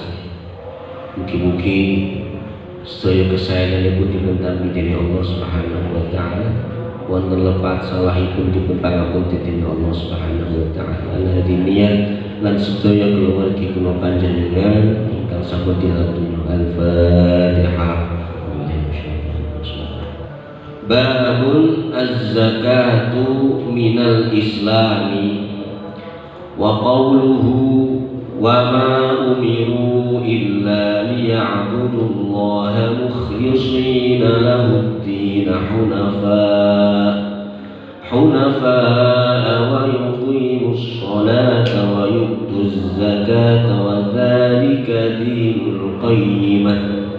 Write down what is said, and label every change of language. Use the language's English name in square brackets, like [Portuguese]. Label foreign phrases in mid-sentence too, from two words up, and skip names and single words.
[Javanese] Mugi-mugi sedaya kesayanganipun dipuntampi dening Allah [Arabic] سبحانه وتعالى. [Javanese] Wonten lepat salahipun dipun pangapunten dening Allah [Arabic] سبحانه وتعالى. [Javanese] Al-hadiniyan lan sedaya keluarga kula panjenengan ingkang sampun dilatih. Al-Fatihah. [Arabic] باب الزكاة من الإسلام وقوله وما أمروا إلا ليعبدوا الله مخلصين له الدين حنفاء ويقيموا الصلاة ويؤتوا الزكاة وذلك دين القيمة.